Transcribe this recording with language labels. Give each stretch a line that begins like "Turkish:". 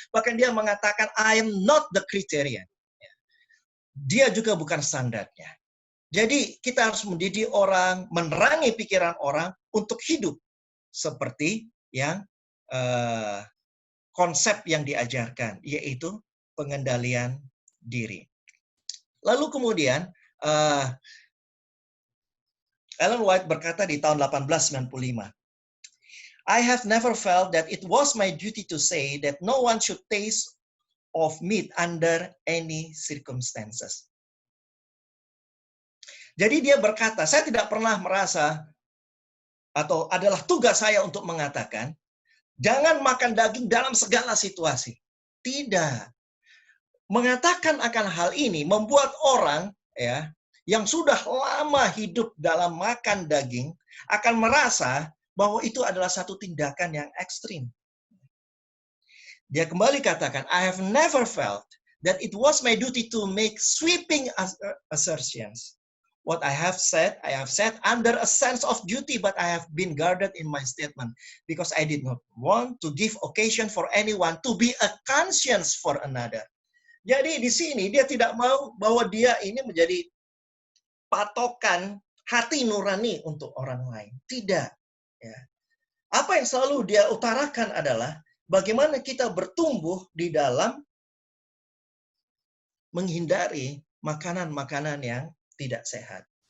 Indonesian: Bahkan dia mengatakan,
English: I am not the criterion.
Indonesian: Dia juga bukan standarnya. Jadi kita harus mendidik orang, menerangi pikiran orang untuk hidup seperti yang konsep yang diajarkan, yaitu pengendalian diri. Lalu kemudian Ellen White berkata di tahun 1895,
English: I have never felt that it was my duty to say that no one should taste of meat under any circumstances.
Indonesian: Jadi dia berkata, saya tidak pernah merasa atau adalah tugas saya untuk mengatakan, jangan makan daging dalam segala situasi. Tidak. Mengatakan akan hal ini membuat orang, ya, yang sudah lama hidup dalam makan daging akan merasa bahwa itu adalah satu tindakan yang ekstrim. Dia kembali katakan,
English: I have never felt that it was my duty to make sweeping assertions. What I have said under a sense of duty, but I have been guarded in my statement because I did not want to give occasion for anyone to be a conscience for another.
Indonesian: Jadi di sini dia tidak mau bahwa dia ini menjadi patokan hati nurani untuk orang lain. Tidak. Ya. Apa yang selalu dia utarakan adalah bagaimana kita bertumbuh di dalam menghindari makanan-makanan yang tidak sehat.